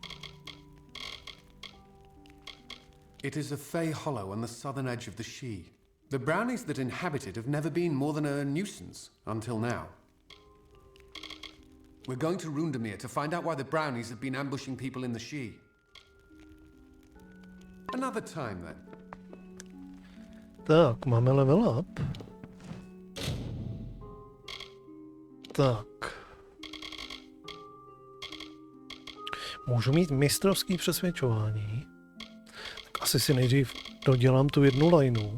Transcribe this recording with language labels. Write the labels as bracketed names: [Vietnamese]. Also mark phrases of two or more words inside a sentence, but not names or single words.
[English] It is a Fey hollow on the southern edge of the She. The brownies that inhabit it have never been more than a nuisance, until now. We're going to Rundamir to find out why the brownies have been ambushing people in the She. Another time, then. [Czech] Tak, máme [English] level up. [Czech] Tak. Můžu mít mistrovský přesvědčování. Asi si nejdřív dodělám tu jednu lineu.